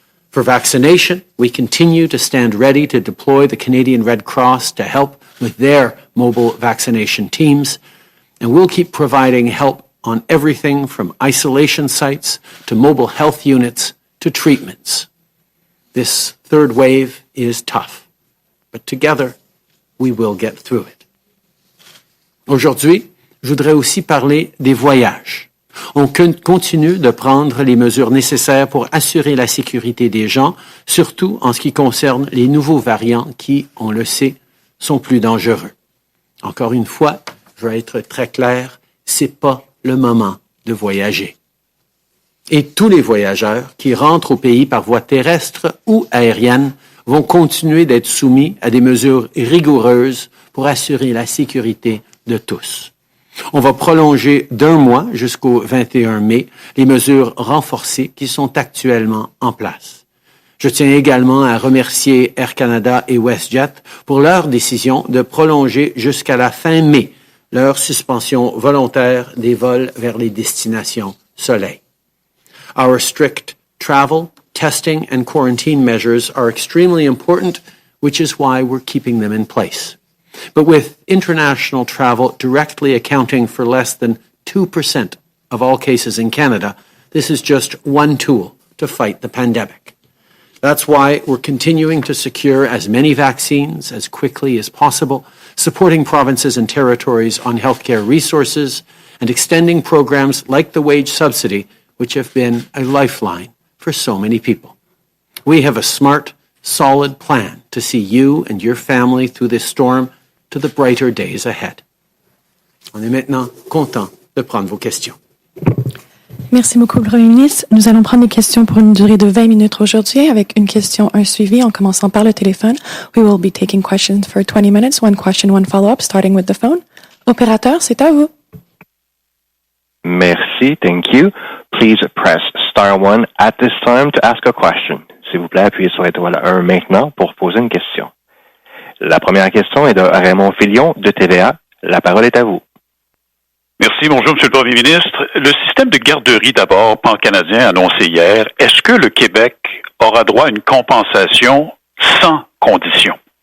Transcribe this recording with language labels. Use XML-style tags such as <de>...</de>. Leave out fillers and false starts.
<en>For vaccination, we continue to stand ready to deploy the Canadian Red Cross to help with their mobile vaccination teams, and we'll keep providing help on everything from isolation sites to mobile health units to treatments. This third wave is tough, but together we will get through it.</en> <fr>Aujourd'hui, je voudrais aussi parler des voyages. On continue de prendre les mesures nécessaires pour assurer la sécurité des gens, surtout en ce qui concerne les nouveaux variants qui, on le sait, sont plus dangereux. Encore une fois, je vais être très clair, c'est pas le moment de voyager. Et tous les voyageurs qui rentrent au pays par voie terrestre ou aérienne vont continuer d'être soumis à des mesures rigoureuses pour assurer la sécurité de tous. On va prolonger d'1 mois jusqu'au 21 mai les mesures renforcées qui sont actuellement en place. Je tiens également à remercier Air Canada et WestJet pour leur décision de prolonger jusqu'à la fin mai leur suspension volontaire des vols vers les destinations soleil.</fr> <en>Our strict travel, testing, and quarantine measures are extremely important, which is why we're keeping them in place. But with international travel directly accounting for less than 2% of all cases in Canada, this is just one tool to fight the pandemic. That's why we're continuing to secure as many vaccines as quickly as possible, supporting provinces and territories on healthcare resources, and extending programs like the wage subsidy, which have been a lifeline for so many people. We have a smart, solid plan to see you and your family through this storm to the brighter days ahead.</en> <fr>On est maintenant content de prendre vos questions. Merci beaucoup, Premier ministre. Nous allons prendre des questions pour une durée de 20 minutes aujourd'hui, avec une question, un suivi, en commençant par le téléphone.</fr> <en>We will be taking questions for 20 minutes, one question, one follow-up, starting with the phone.</en> <fr>Opérateur, c'est à vous. Merci,</fr> <en>thank you. Please press star 1 at this time to ask a question.</en> <fr>S'il vous plaît, appuyez sur l'étoile 1 maintenant pour poser une question. La première question est de Raymond Filion de TVA. La parole est à vous. Merci, bonjour, M. le Premier ministre. Le système de garderie d'abord pan-canadien annoncé hier, est-ce que le Québec aura droit à une compensation sans condition?</fr>